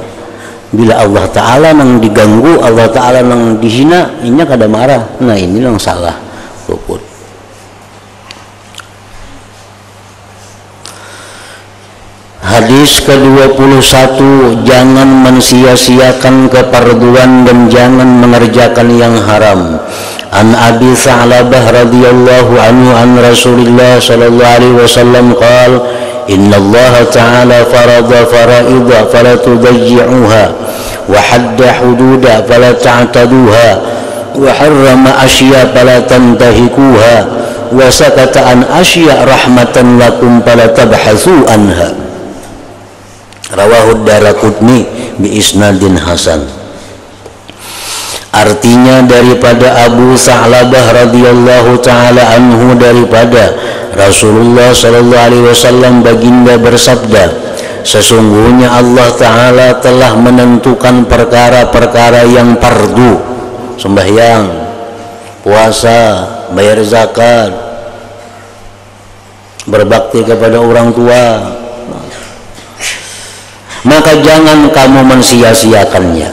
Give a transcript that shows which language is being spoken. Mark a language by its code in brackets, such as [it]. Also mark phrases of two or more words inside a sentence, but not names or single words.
[bjn] Bila Allah Ta'ala nang diganggu, Allah Ta'ala nang dihina, ini kada marah. [ms] Nah ini yang salah luput. Hadis ke-21, jangan mensia-siakan keparduan dan jangan mengerjakan yang haram. [ar] عن أبي ثعلبة رضي الله عنه عن رسول الله صلى الله عليه وسلم قال إن الله تعالى فرض فرائض فلا تضيعوها وحد حدودا فلا تعتدوها وحرم أشياء فلا تنتهكوها وسكت عن أشياء رحمة لكم فلا تبحثوا عنها. رواه الدارقطني بإسناد حسن. [ms] Artinya daripada Abu Tha'labah [ar] رضي الله تعالى عنه [ms] daripada Rasulullah [ar] صلى الله عليه وسلم [ms] baginda bersabda, sesungguhnya Allah Ta'ala telah menentukan perkara-perkara yang fardu, sembahyang, puasa, bayar zakat, berbakti kepada orang tua, maka jangan kamu mensia-siakannya.